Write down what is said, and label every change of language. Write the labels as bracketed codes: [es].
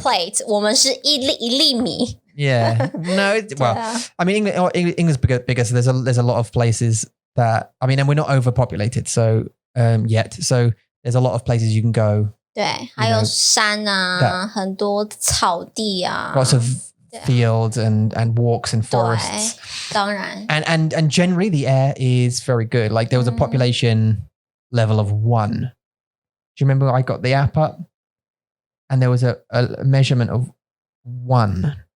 [zh] plate, 我们是一粒米 [en] Yeah, no, I mean, England's bigger, so there's a lot of places that, I mean, and we're not overpopulated, so yet, so there's a lot of places you can go. [zh] 对，还有山啊，很多草地啊 [en] Lots of fields and walks and forests. [zh] 对，当然 [en] And generally the air is very good. Like there was a population level of 1. Do you remember I got the app up? And there was a measurement of 1.